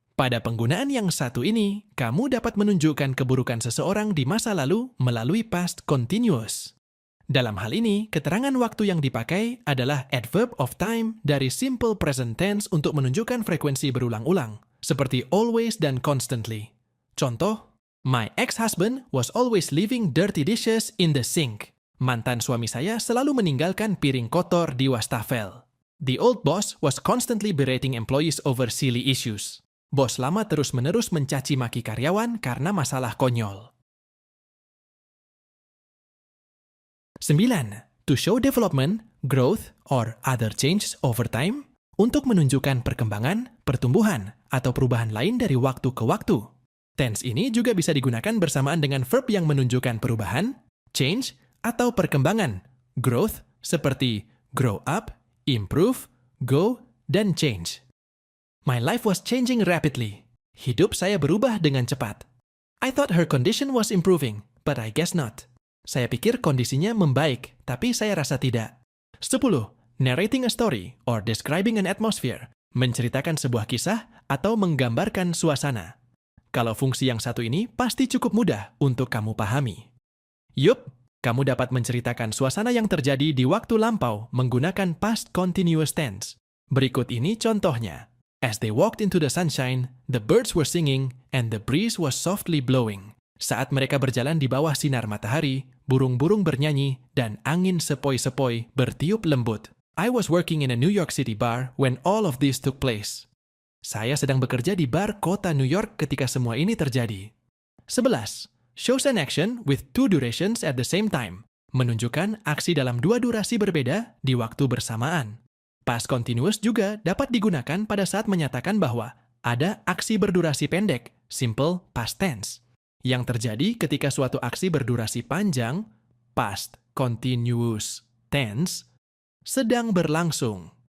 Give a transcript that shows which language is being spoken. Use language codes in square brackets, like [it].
[id] Pada penggunaan yang satu ini, kamu dapat menunjukkan keburukan seseorang di masa lalu melalui past continuous. Dalam hal ini, keterangan waktu yang dipakai adalah adverb of time dari simple present tense untuk menunjukkan frekuensi berulang-ulang, seperti always dan constantly. [en] Contoh, my ex-husband was always leaving dirty dishes in the sink. [id] Mantan suami saya selalu meninggalkan piring kotor di wastafel. [en] The old boss was constantly berating employees over silly issues. [id] Bos lama terus-menerus mencaci maki karyawan karena masalah konyol. 9. [en] To show development, growth, or other changes over time, [id] untuk menunjukkan perkembangan, pertumbuhan, atau perubahan lain dari waktu ke waktu. Tense ini juga bisa digunakan bersamaan dengan verb yang menunjukkan perubahan, change, atau perkembangan, growth, seperti grow up, improve, go, dan change. [en] My life was changing rapidly. [id] Hidup saya berubah dengan cepat. [en] I thought her condition was improving, but I guess not. [id] Saya pikir kondisinya membaik, tapi saya rasa tidak. 10. [en] Narrating a story or describing an atmosphere. [id] Menceritakan sebuah kisah atau menggambarkan suasana. Kalau fungsi yang satu ini pasti cukup mudah untuk kamu pahami. Yup, kamu dapat menceritakan suasana yang terjadi di waktu lampau menggunakan past continuous tense. Berikut ini contohnya. [en] As they walked into the sunshine, the birds were singing and the breeze was softly blowing. [id] Saat mereka berjalan di bawah sinar matahari, burung-burung bernyanyi, dan angin sepoi-sepoi bertiup lembut. [en] I was working in a New York City bar when all of this took place. [id] Saya sedang bekerja di bar kota New York ketika semua ini terjadi. 11. [en] Shows an action with two durations at the same time. [id] Menunjukkan aksi dalam dua durasi berbeda di waktu bersamaan. Past continuous juga dapat digunakan pada saat menyatakan bahwa ada aksi berdurasi pendek, simple past tense, yang terjadi ketika suatu aksi berdurasi panjang, past continuous tense, sedang berlangsung.